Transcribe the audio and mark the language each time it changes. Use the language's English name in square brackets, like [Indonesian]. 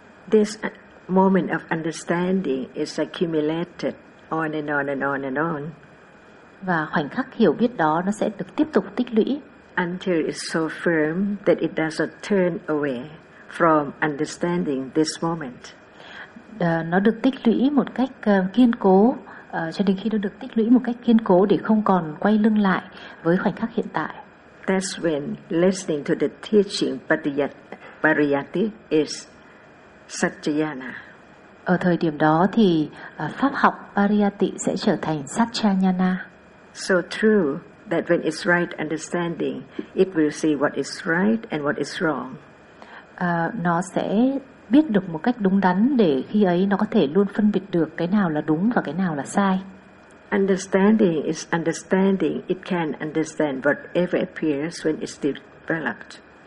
[English] This moment of understanding is accumulated on and on and on and on. [Vietnamese] Và khoảnh khắc hiểu biết đó nó sẽ được tiếp tục tích lũy [English] until it's so firm that it doesn't turn away from understanding this moment. [Vietnamese] Nó được tích lũy một cách kiên cố cho đến khi nó được tích lũy một cách kiên cố để không còn quay lưng lại với khoảnh khắc hiện tại. [English] That's when listening to the teaching Pariyatti is Satyayana. [Vietnamese] Ở thời điểm đó thì pháp học Pariyatti sẽ trở thành Satyayana. [English] So true that when it's right understanding, it will see what is right and what is wrong. [Vietnamese] Nó sẽ biết được một cách đúng đắn để khi ấy nó có thể luôn phân biệt được cái nào là đúng và cái nào là sai. [English] Understanding is understanding. It can understand whatever appears when it's developed.